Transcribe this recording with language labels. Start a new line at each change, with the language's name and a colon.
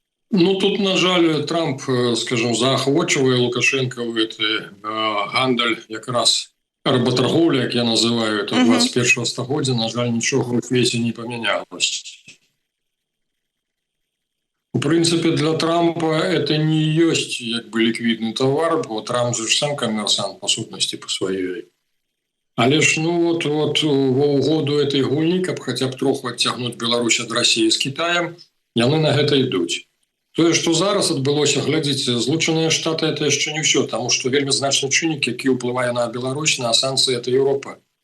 Belarusian: Ну, тут, на жаль, Трамп, скажімо, заохочує Лукашенка в гандаль, якраз работорговля, як я називаю, то 21-го стагоддя, на жаль, нічого в світі не помінялось.
Russian: В принципе, для Трампа это не есть как бы ликвидный товар, бо Трамп же сам коммерсант, по сутности, по своей.
Belarusian: Але ж,
Russian: ну вот во угоду этой
Belarusian: гульні, каб хотя б троху адцягнуць Беларусь ад Расіі з Кітаем, яны на гэта ідуць. Тое, што зараз адбылося, глядзіце, Злучаныя Штаты это яшчэ не ўсё, таму што вельмі значны чыннік, які ўплывае на Беларусь, на санкцыі, это Еўропа.